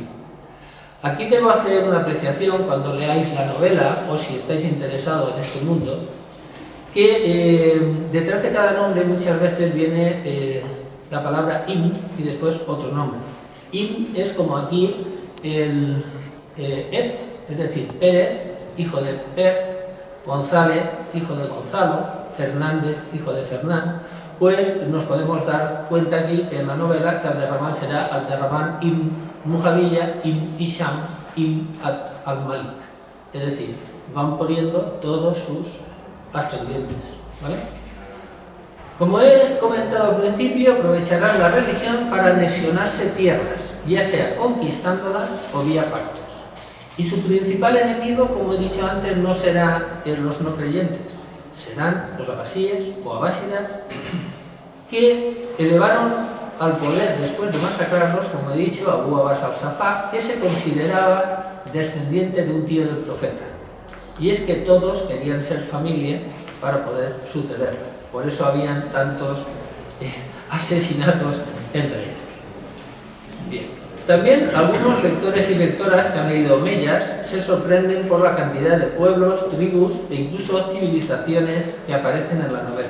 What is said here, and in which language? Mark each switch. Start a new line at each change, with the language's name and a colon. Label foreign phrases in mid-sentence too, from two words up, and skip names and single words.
Spanish: Aquí debo hacer una apreciación cuando leáis la novela, o si estáis interesados en este mundo, que detrás de cada nombre muchas veces viene la palabra Ibn y después otro nombre. Ibn es como aquí el Ez, es decir, Pérez, hijo de Per, González, hijo de Gonzalo, Fernández, hijo de Fernán. Pues nos podemos dar cuenta aquí que en la novela que Abderramán será Abderramán ibn Mujaviya ibn Hisham ibn al-Malik. Es decir, van poniendo todos sus ascendientes, ¿vale? Como he comentado al principio, aprovecharán la religión para anexionarse tierras, ya sea conquistándolas o vía pactos. Y su principal enemigo, como he dicho antes, no será los no creyentes, serán los abasíes o abásidas, que elevaron al poder después de masacrarlos, como he dicho, a Abu Abbas al-Safá, que se consideraba descendiente de un tío del profeta. Y es que todos querían ser familia para poder suceder. Por eso habían tantos asesinatos entre ellos. Bien. También algunos lectores y lectoras que han leído Omeyas se sorprenden por la cantidad de pueblos, tribus e incluso civilizaciones que aparecen en la novela.